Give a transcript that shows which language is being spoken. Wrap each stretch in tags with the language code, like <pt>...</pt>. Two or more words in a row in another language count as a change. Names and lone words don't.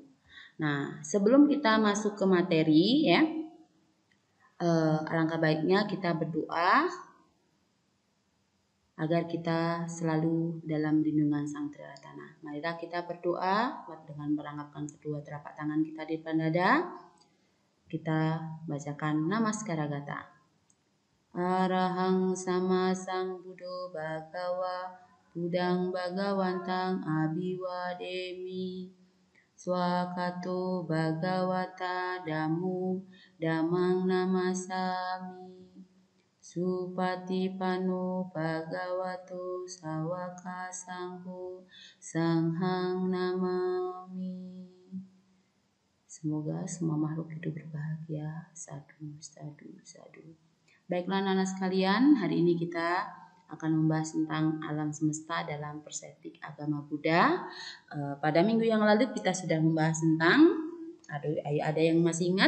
<id>Nah, sebelum kita masuk ke materi ya, alangkah baiknya kita berdoa agar kita selalu dalam lindungan Sang Triratana. Marilah kita berdoa dengan merangkapkan kedua telapak tangan kita di depan dada. Kita bacakan Namaskara Gata.</id> <pi>Arahang sama Sang Buddho Bhagawa Budang Bhagawantang Abhiwademi Swakato Bhagawata Dhammo Dhammang Namasami Supatipano Bhagavato Sawaka Sangho Sanghang Namami.</pi> <id>Semoga semua makhluk hidup berbahagia.</id> <pi>Sadu, sadu, sadu.</pi> <id>Baiklah anak-anak sekalian, hari ini kita akan membahas tentang alam semesta dalam perspektif agama Buddha. Pada minggu yang lalu kita sudah membahas tentang, ada yang masih ingat?</id>